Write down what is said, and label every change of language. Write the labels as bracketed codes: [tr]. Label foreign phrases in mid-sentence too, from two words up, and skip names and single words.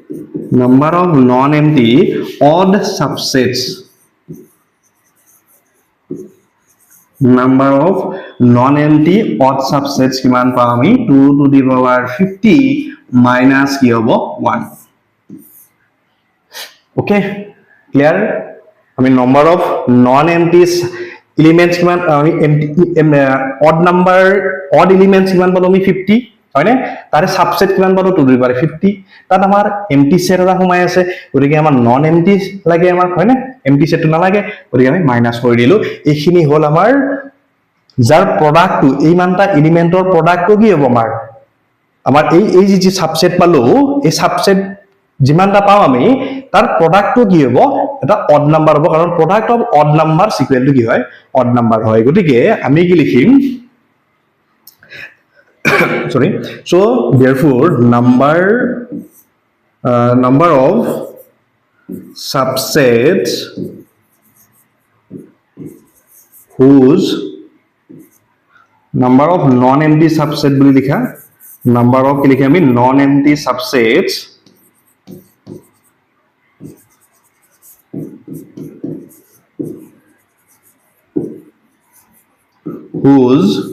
[en] odd subsets number of non-empty odd subsets [as] কিমান পাম আমি [en] 2 to the power 50 minus [as] কি হ'ব [en] 1 okay clear আমি number of non-empty elements [as] কিমান আমি [en] odd number odd elements কিমান [as] পালো আমি 50 হয়নে তাৰে সাবসেট কিমান পালো [en] 2 to the power 50 [as] তাত আমাৰ [en] empty set [as] এটা সোমাই আছে গতিকে আমাৰ [en] non empty [as] লাগে আমাৰ হয়নে [en] empty setটো [as] নালাগে গতিকে আমি মাইনাস কৰি দিলো এইখিনি হল আমাৰ যাৰ প্ৰডাক্টটো এই মানটা এলিমেন্টৰ প্ৰডাক্টটো কি হ'ব আমাৰ এই যে সাবসেট পালো এই সাবসেট যিমানটা পাও আমি তাৰ প্ৰডাক্টটো কি হ'ব এটা [en] odd number [as] হ'ব কাৰণ [en] product of odd number equal to [as] কি হয় [en] odd number [as] হয় গতিকে আমি কি লিখিম [en] sorry so therefore number of subsets whose number of non-empty subset [as] বুলি লিখা [en] number of [as] কি লিখে আমি [en] non-empty subsets whose